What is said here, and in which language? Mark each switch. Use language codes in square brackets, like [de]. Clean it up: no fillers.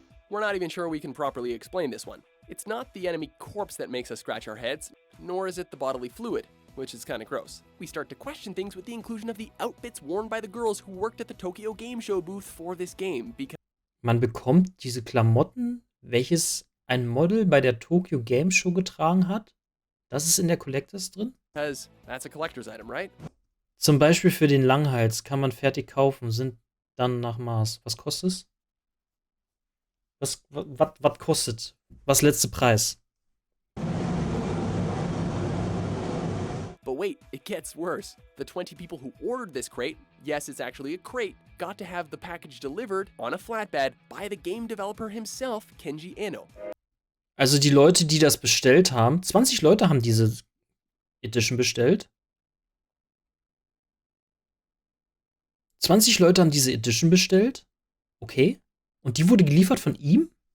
[en] We're not even sure we can properly explain this one. It's not the enemy corpse that makes us scratch our heads, nor is it the bodily fluid, which is kind of gross. We start to question things with the inclusion of the outfits worn by the girls who worked at the Tokyo Game Show booth for this game, because [de] Man bekommt diese Klamotten, welches ein Model bei der Tokyo Game Show getragen hat. Das ist in der Collectors drin. [en] that's a collector's item, right? [de] Zum Beispiel für den Langhals kann man fertig kaufen, sind dann nach Maß. Was kostet es? Was kostet? Was letzte Preis? [en] But wait, it gets worse. The 20 people who ordered this crate, yes, it's actually a crate, got to have the package delivered on a flatbed by the game developer himself, Kenji Eno. [de] Also die Leute, die das bestellt haben, 20 Leute haben diese Edition bestellt. 20 Leute haben diese Edition bestellt. Okay. Und die wurde geliefert von ihm?